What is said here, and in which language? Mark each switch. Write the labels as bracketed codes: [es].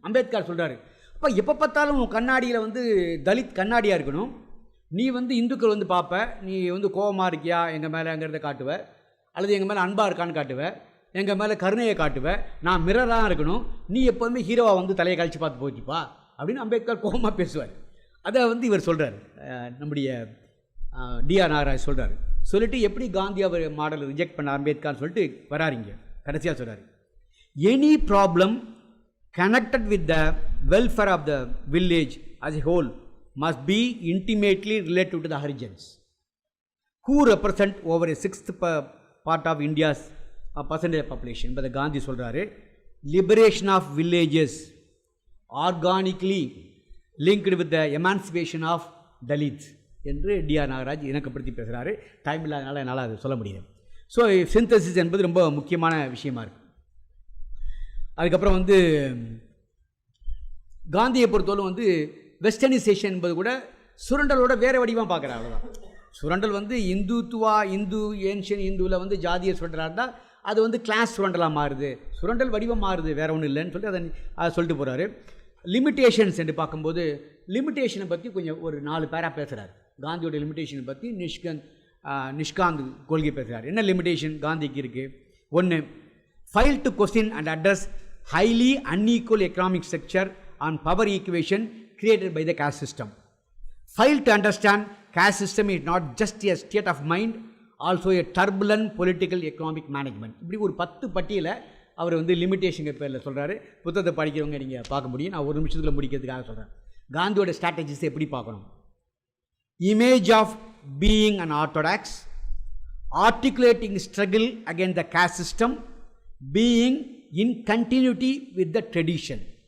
[ta] அம்பேத்கர் சொல்கிறாரு, அப்போ எப்போ பார்த்தாலும் கண்ணாடியில் வந்து தலித் கண்ணாடியாக இருக்கணும், நீ வந்து இந்துக்கள் வந்து பார்ப்ப, நீ வந்து கோபமாக இருக்கியா எங்கள் மேலேங்கிறத காட்டுவ, அல்லது எங்கள் மேலே அன்பாக இருக்கான்னு காட்டுவ, எங்கள் மேலே கருணையை காட்டுவ, நான் மிரராக இருக்கணும், நீ எப்போதுமே ஹீரோவாக வந்து தலையை கழிச்சு பார்த்து போச்சுப்பா அப்படின்னு அம்பேத்கர் கோபமாக பேசுவார். அதை வந்து இவர் சொல்கிறார், நம்முடைய டிஆர் நாகராஜ் சொல்கிறார். சொல்லிட்டு எப்படி காந்தி அவர் மாடலை ரிஜெக்ட் பண்ண அம்பேத்கர்னு சொல்லிட்டு வராருங்க. [en] கடைசியாக சொல்கிறார், any problem connected with the welfare of the village as a whole must be intimately related to the Harijans, who represent over a sixth part of India's percentage of population. But the Gandhi [ta] சொல்றாரு, [en] liberation of villages organically linked with the emancipation of Dalits [ta] என்று TR Nagaraj இணக்கப்படுத்தி பேசுகிறாரு. Time இல்லாதனால என்னால் அது சொல்ல முடியாது. So synthesis என்பது ரொம்ப முக்கியமான விஷயமா இருக்குது. அதுக்கப்புறம் வந்து காந்தியை பொறுத்தவரை வந்து வெஸ்டர்னைசேஷன் என்பது கூட சுரண்டலோட வேறு வடிவமாக பார்க்குறாரு. அவ்வளோதான். சுரண்டல் வந்து இந்து ஏன்ஷியன் இந்துவில் வந்து ஜாதிய சுரண்டலாக இருந்தால் அது வந்து கிளாஸ் சுரண்டலாக மாறுது, சுரண்டல் வடிவம் மாறுது, வேறு ஒன்றும் இல்லைன்னு சொல்லி அதை சொல்லிட்டு போகிறாரு. லிமிட்டேஷன்ஸ் என்று பார்க்கும்போது லிமிட்டேஷனை பற்றி கொஞ்சம் ஒரு 4 பேரா பேசுகிறார். காந்தியோட லிமிட்டேஷனை பற்றி நிஷ்காந்த் கொள்கை பேசுகிறார். என்ன லிமிட்டேஷன் காந்திக்கு இருக்குது? [en] 1, fail to question and address highly unequal economic structure on power equation created by the caste system. Fail to understand caste system is not just a state of mind, also a turbulent political economic management. [ta] இப்படி ஒரு 10 பட்டியலை அவர் வந்து limitation பேரில் சொல்கிறாரு. புத்தகத்தை படிக்கிறவங்க நீங்கள் பார்க்க முடியும். நான் 1 நிமிஷத்தில் முடிக்கிறதுக்காக சொல்கிறேன். காந்தியோட ஸ்ட்ராட்டஜிஸை எப்படி பார்க்கணும்? [en] Image of being an orthodox, articulating struggle against the caste system, being in continuity with the tradition.